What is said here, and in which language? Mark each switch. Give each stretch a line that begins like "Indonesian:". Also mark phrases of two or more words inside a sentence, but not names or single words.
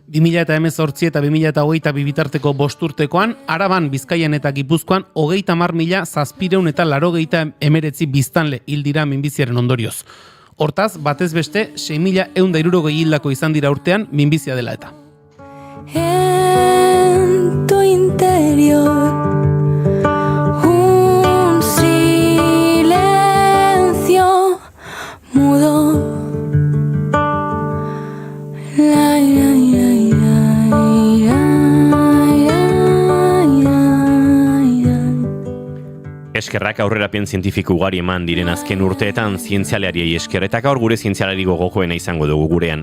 Basque: 2018 eta 2022 bitarteko 5 urtekoan, Araban, Bizkaian eta Gipuzkoan 30.789 biztanle hil dira minbiziaren ondorioz. Hortaz, batez beste, 6.160 hildako izan dira urtean minbizia dela eta.
Spanish: En tu interior un silencio mudo.
Basque: Eskerrak aurrerapen zientifiko ugari eman diren azken urteetan zientzialariei esker, eta gaur gure zientzialari gogokoena izango dugu gurean.